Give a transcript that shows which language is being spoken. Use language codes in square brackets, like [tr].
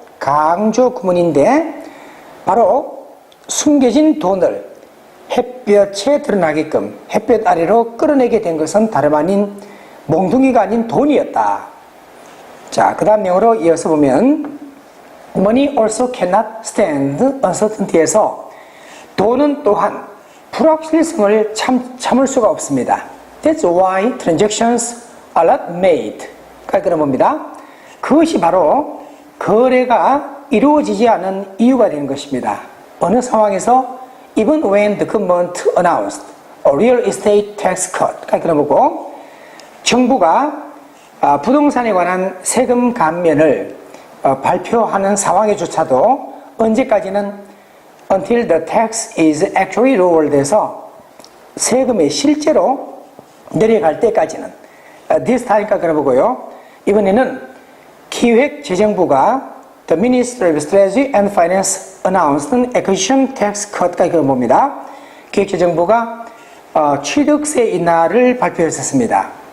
[ko] 강조 구문인데 바로 숨겨진 돈을 햇볕에 드러나게끔 햇볕 아래로 끌어내게 된 것은 다름 아닌 몽둥이가 아닌 돈이었다. 자, 그 다음 내용으로 이어서 보면 [en] Money also cannot stand uncertainty [ko] 에서 돈은 또한 불확실성을 참을 수가 없습니다. [en] That's why transactions are not made. [ko] 깔끔해 봅니다. 그것이 바로 거래가 이루어지지 않은 이유가 되는 것입니다. 어느 상황에서 [en] even when the government announced a real estate tax cut. [ko] 깔끔해 보고 정부가 부동산에 관한 세금 감면을 발표하는 상황에조차도 언제까지는 [en] until the tax is actually lowered [ko] 해서 세금이 실제로 내려갈 때까지는 [en] this time [ko] 까지 그려보고요. 이번에는 기획재정부가 [en] the Ministry of Strategy and Finance announced an acquisition tax cut까지 [ko] 그려봅니다. 기획재정부가 취득세 인하를 발표했었습니다.